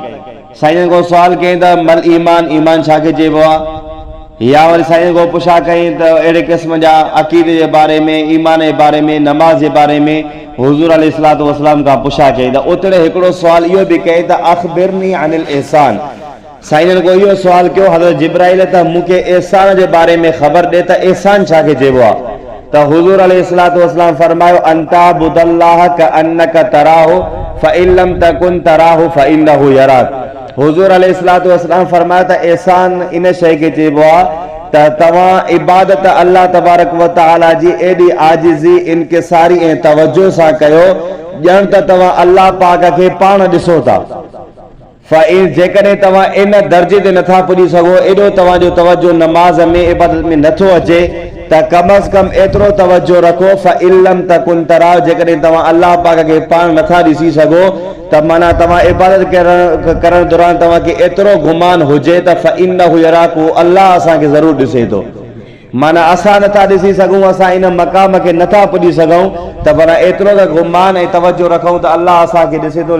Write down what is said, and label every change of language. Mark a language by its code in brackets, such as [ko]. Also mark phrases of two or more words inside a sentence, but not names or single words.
[sd] साईं को सुवाल कई त [ar] ما الإيمان, [sd] ईमान छा खे चइबो आहे, या वरी साईं को पुछा कई त अहिड़े क़िस्म जा अक़ीदे जे बारे में, ईमान जे बारे में, नमाज़ जे बारे में हुज़ूर [ar] عليه الصلاة والسلام [sd] खां पुछा कई। त ओतिरे हिकिड़ो सुवाल इहो बि कई त [ar] أخبرني عن الإحسان, [sd] साईं को इहो सुवाल कयो हज़रत जिब्राइल त मूंखे एहसान जे बारे में ख़बर ॾे त एहसान छा खे चइबो आहे। त हुज़ूर [ar] عليه الصلاة والسلام [sd] फरमायो [ar] أن تعبد الله كأنك تراه فإن لم تكن تراه فإنه يراك. [sd] हुज़ूर [ar] عليه الصلاة والسلام [sd] फरमायो त एहसान इन शइ खे चइबो आहे त तव्हां इबादत [ar] الله تبارك وتعالى [sd] जी एॾी आजिज़ी, इनकिसारी ऐं तवजो सां कयो ॼण त तव्हां अल्लाह पाक खे पाण ॾिसो था। जेकॾहिं तव्हां इन दर्जे ते नथा पुॼी सघो, एॾो तव्हांजो तवजो नमाज़ में, इबादत में नथो अचे, त कम अज़ कम एतिरो तवजो रखो [ar] فإن لم تكن تراه, [sd] जेकॾहिं तव्हां अल्लाह पाक खे पाण नथा ॾिसी सघो त माना तव्हां इबादत करण दौरान तव्हांखे एतिरो गुमान हुजे त [ar] فإنه يراك, [sd] अल्लाह असांखे ज़रूरु ॾिसे थो। माना असां नथा ॾिसी सघूं, असां इन मक़ाम खे नथा पुॼी सघूं, त पर एतिरो त गुमान ऐं तवजो रखूं त अल्लाह असांखे ॾिसे थो।